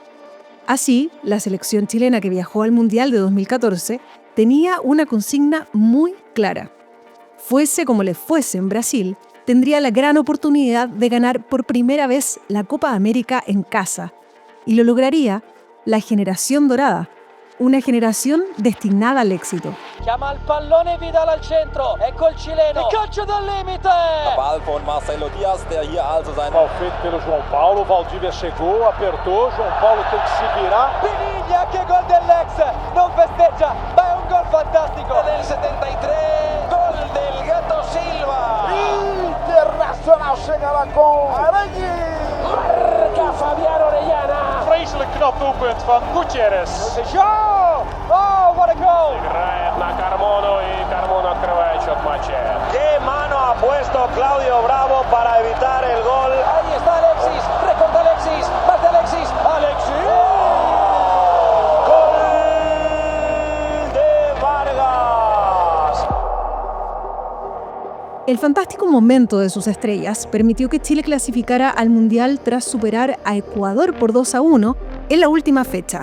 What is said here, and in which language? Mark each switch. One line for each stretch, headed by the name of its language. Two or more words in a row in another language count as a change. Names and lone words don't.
Spanish: Así, la selección chilena que viajó al Mundial de 2014 tenía una consigna muy clara. Fuese como le fuese en Brasil, tendría la gran oportunidad de ganar por primera vez la Copa América en casa. Y lo lograría la generación dorada, una generación destinada al éxito.
Italian: Chiama il pallone Vidal al centro, ecco il cileno, il calcio dal limite!
German: Ball von Marcelo Diaz, der hier also sein...
Portuguese: Mal feito pelo João Paulo, Valdívia chegou, apertou, João Paulo tem que se virar.
Italian: Piniglia, che gol dell'ex, non festeggia, ma è un gol fantastico!
Spanish: Del 73, gol del Gato Silva.
Portuguese: Internacional chega lá com Arangue.
Spanish: Marca Fabián Orellana!
Dutch: Vreselijk knap doelpunt van Gutierrez.
English: Oh, what a goal!
Russian: Играет на Carmono и Carmono открывает счет матча.
Spanish: Qué mano ha puesto Claudio Bravo para evitar el gol. Ahí está Alexis, recorta Alexis, más de Alexis, Alexis! Gol de Vargas. El fantástico momento de sus estrellas permitió que Chile clasificara al Mundial tras superar a Ecuador por 2-1 en la última fecha.